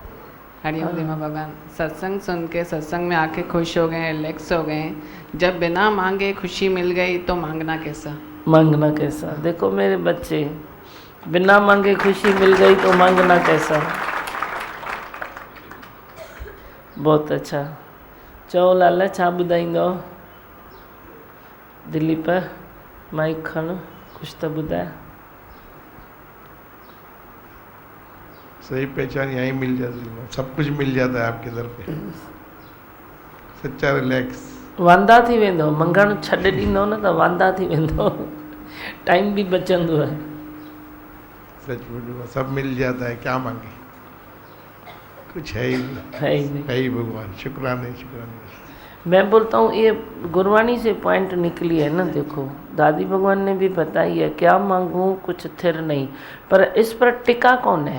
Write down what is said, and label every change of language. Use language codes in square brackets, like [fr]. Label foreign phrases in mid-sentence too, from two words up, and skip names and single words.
[hi] हरिओम धीमा भगवान सत्संग सुन के सत्संग में आके खुश हो गए, रिलैक्स हो गए। जब बिना मांगे खुशी मिल गई तो मांगना कैसा। मांगना कैसा, देखो मेरे बच्चे, बिना मांगे खुशी मिल गई तो मांगना कैसा। बहुत अच्छा। [sd] चओ लाला छा ॿुधाईंदो। दिलीप माइक खण, कुछ तो ॿुधाए। [hi] सही पहचान यहीं मिल जाती है, सब कुछ मिल जाता है आपके दर पे, सच्चा रिलैक्स। [sd] वांदा थी वेंदो, मंगण छॾे ॾींदो न त वांदा थी वेंदो, टाइम भी बचंदो है। [hi] सचमुच सब मिल जाता है, क्या मांगे, कुछ है ही नहीं, है ही भगवान, शुक्राने शुक्राने। मैं बोलता हूँ ये गुरबाणी से पॉइंट निकली है ना, देखो दादी भगवान ने भी बताई है, क्या मांगूं कुछ थिर नहीं, पर इस पर टिका कौन है।